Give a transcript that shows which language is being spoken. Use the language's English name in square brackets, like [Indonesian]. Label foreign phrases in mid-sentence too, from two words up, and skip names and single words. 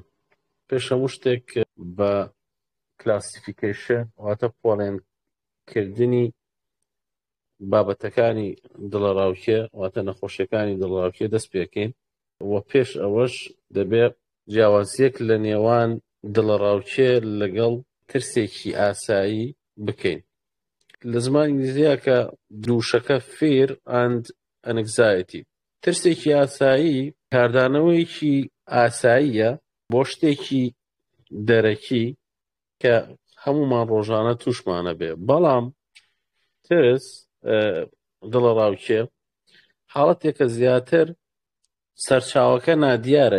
[Central Kurdish] پێش هەموو شتێک بە کلاسیفیکیشن واتە پۆڵێنکردنی بابەتەکانی دڵڕاوکێ واتە نەخۆشیەکانی دڵڕاوکێ دەست پێکەین و پێش ئەوەش دەبێت جیاوازیەک لە نێوان دڵڕاوکێ لەگەڵ ترسێکی ئاسایی بکەین. لە زمانی ئینگلیزیە کە دووشەکە [English] fear and anxiety. [Central Kurdish] ترسێکی ئاسایی کاردانەوەیەکی ئاساییە بۆ شتێکی دەرەکی کە هەمومان ڕۆژانە تووشمانە بێ، بەڵام ترس دڵڕاوکێ حاڵەتێکە زیاتر سەرچاوەکە نادیارە.